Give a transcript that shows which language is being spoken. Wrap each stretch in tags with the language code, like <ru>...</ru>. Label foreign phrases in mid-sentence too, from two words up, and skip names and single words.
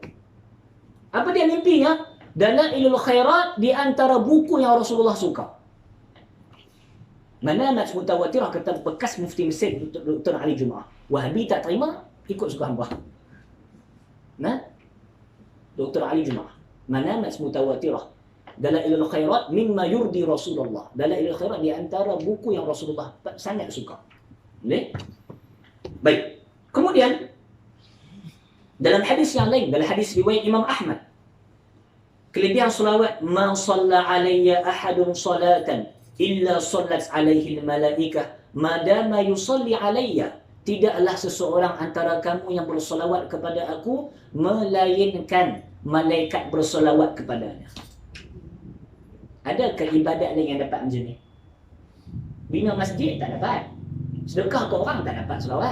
<ms>Apa dia mimpinya? Dalailul khairat di antara buku yang Rasulullah suka.</ms> <ar>منامات متواترة,</ar> <ms>kata bekas mufti Mesir Dr. Ali Jumaah. Wahabi tak terima, ikut suka hamba. Dr. Ali Jumaah.</ms> <ar>منامات متواترة. دلائل الخيرات مما يرضي رسول الله.</ar> <ms>Dalailul khairat di antara buku yang Rasulullah sangat suka. Boleh? Baik. Kemudian dalam hadis yang lain, dalam hadis riwayat Imam Ahmad, kelebihan salawat,</ms> <ar>من صلى علي أحد صلاة إلا صلت عليه الملائكة ما دام يصلي علي.</ar> <ms>Tidaklah seseorang antara kamu yang bersolawat kepada aku, melainkan malaikat bersolawat kepadanya. Adakah ibadat lain yang dapat macam ni? Bina masjid tak dapat. Sedekah ke orang tak dapat selawat.</ms>